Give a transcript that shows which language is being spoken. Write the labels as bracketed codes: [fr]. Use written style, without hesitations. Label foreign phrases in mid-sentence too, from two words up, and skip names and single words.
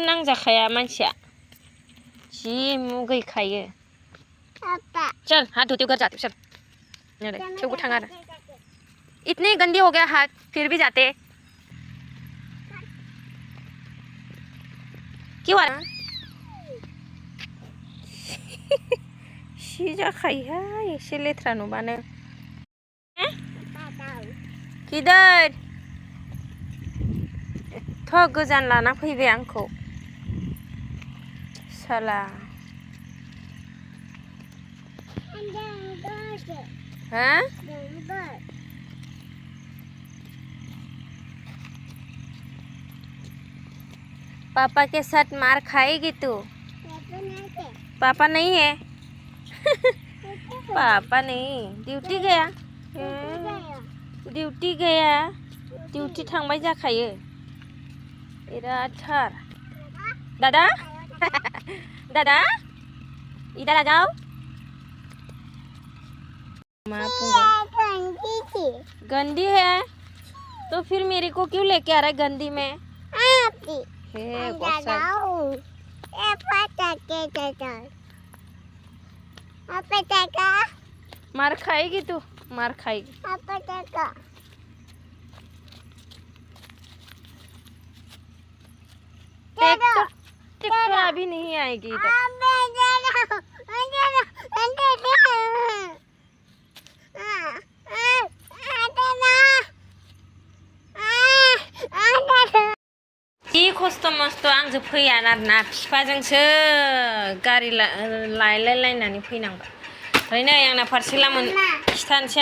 [brx] नांजाखाया मानसिया जि मुगैखायो [hi] चल हाथ धोते घर जाते चल [brx] थेवबो थाङा आरो [hi] इतनी गंदी हो गया हाथ फिर भी जाते क्यों आ रहा [brx] सि जाखायोहाय एसे लेथ्रा नुबानो किधर एथ' गोजान लाना फैबाय आंखौ साला [hi] हाँ पापा के साथ मार खाएगी तू पापा नहीं है पापा नहीं ड्यूटी गया [brx] ड्यूटी थांबाय जाखायो बिरादथार [hi] दादा दादा इधर आ जाओ गंदी है तो फिर मेरे को क्यों लेके आ रहा है गंदी में मार खाएगी तू मार खाएगी ट्रैक्टर अभी नहीं आएगी इधर [brx] जि खस्थ' मस्थ' आंजों फैया आरोना बिफाजोंसो गारि लायलायलायनानै फैनांबाय ओमफ्राय नै आंना पार्सेला खिथानोसै